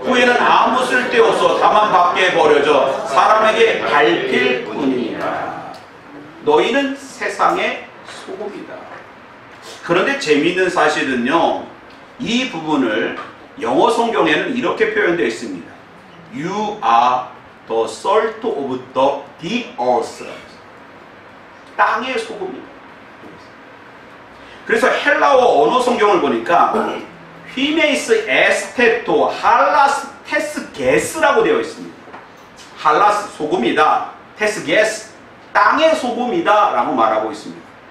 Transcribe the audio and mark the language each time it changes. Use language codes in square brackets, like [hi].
[ko] 후에는 아무 쓸데없어 다만 밖에 버려져 사람에게 밟힐 뿐이니라. 너희는 세상의 소금이다. 그런데 재미있는 사실은요, 이 부분을 영어 성경에는 이렇게 표현되어 있습니다. [en] You are the salt of the earth. [ko] 땅의 소금이다. 그래서 헬라어 언어 성경을 보니까 휘메이스 에스테토 할라스 테스 게스라고 되어 있습니다. 할라스 소금이다, 테스 게스 땅의 소금이다 라고 말하고 있습니다.